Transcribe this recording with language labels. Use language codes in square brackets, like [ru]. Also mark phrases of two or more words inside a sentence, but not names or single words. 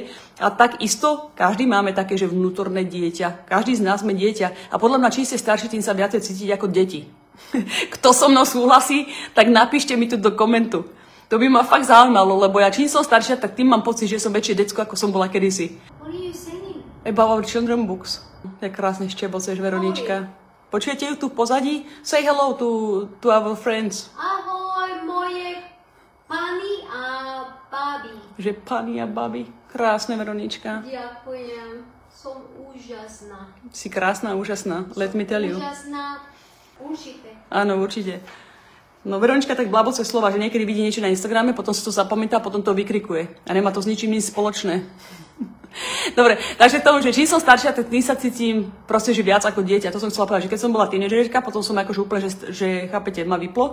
[sk] A takisto, každý máme také, že vnútorné dieťa. Každý z nás sme dieťa. A podľa mňa, čím ste starší, tým sa viacej cítiť ako deti. Kto so mnou súhlasí, tak napíšte mi tu do komentu. To by ma fakt zaujímalo, lebo ja čím som staršia, tak tým mám pocit, že som väčšie decko, ako som bola kedysi. [en] What are you singing? About our children books. [sk] Jak krásne šteboceš, Veronička. Počujete ju tu v pozadí? [en] Say hello to our friends. [sk] Ahoj, moje pani a babi. Že pani a babi. Krásne, Veronička. Ďakujem. Som úžasná. Si krásna, úžasná. [en] Let me tell you. [sk] Úžasná. Určite. Áno, určite. No Veronička tak blaboce slova, že niekedy vidí niečo na Instagrame, potom si to zapamätá, potom to vykrikuje. A nemá to s ničím nič spoločné. Dobre, takže tomu, že čím som staršia, tak tým sa cítim proste, že viac ako dieťa. To som chcela povedať, že keď som bola tínedžerka, potom som akože úplne, že chápete, ma vyplo.